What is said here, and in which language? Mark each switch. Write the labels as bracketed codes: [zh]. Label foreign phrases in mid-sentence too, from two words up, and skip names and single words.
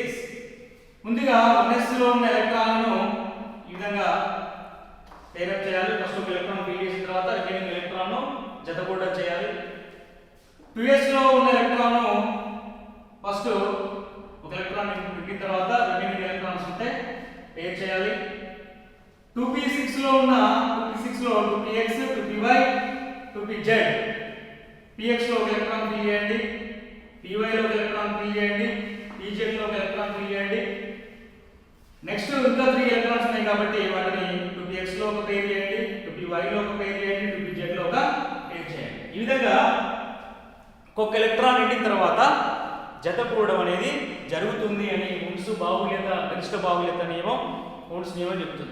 [te] ముందుగా 1s లో ఉన్న ఎలక్ట్రాన్లను ఈ విధంగా పేరప్ చేయాలి. ఫస్ట్ ఒక [en] electron fill [te] చేసిన తర్వాత [en] remaining electron [te] జతకూడడం చేయాలి. 2s లో ఉన్న ఎలక్ట్రాన్ ఫస్ట్ ఒక ఎలక్ట్రాన్ నింపిన తర్వాత [en] remaining electrons [te] ఉంటే పేర్ చేయాలి. 2p6 లో 2px 2py 2pz. px లో ఒక [en] electron fill [te] చేయండి, py లో ఒక [en] electron fill [te] చేయండి, pz pz లో ఒక [en] electron fill [te] చేయండి. నెక్స్ట్ ఇంకా 3 ఎలక్ట్రాన్స్ ఉన్నాయి కాబట్టి వాటిని 2px లో ఒక పెయిర్ చేయండి, 2py లో ఒక పెయిర్ చేయండి, 2pz లో ఒక పెయిర్ చేయండి. ఈ విధంగా ఒక్కొక్క ఎలక్ట్రాన్ నిండిన తర్వాత జత కూడడం అనేది జరుగుతుంది అని ఉండ్స్ బాహుళ్యత గరిష్ట బాహుళ్యత నియమం ఉండ్స్ నియమం చెప్తుంది.